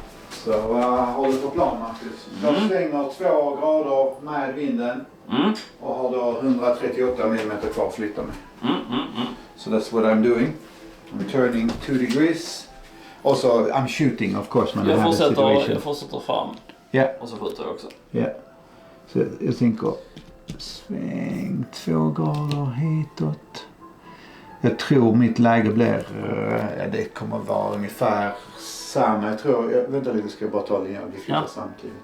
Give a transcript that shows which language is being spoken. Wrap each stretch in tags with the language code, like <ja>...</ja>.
<sv>Så håller på plan, Marcus. Jag svänger 2 grader med vinden och har då 138 mm kvar att flytta med.</sv> <en>So that's what I'm doing. I'm turning 2 degrees. Also, I'm shooting, of course, when I have a situation.</en> <sv>Jag fortsätter fram.</sv> <en>Yeah.</en> <sv>Och så skjuter jag också.</sv> <en>Yeah.</en> <sv>Så jag tänker sväng 2 grader hitåt. Jag tror mitt läge blir, det kommer vara ungefär samma. Jag tror, vänta lite, ska jag bara ta linjen och flytta samtidigt.</sv>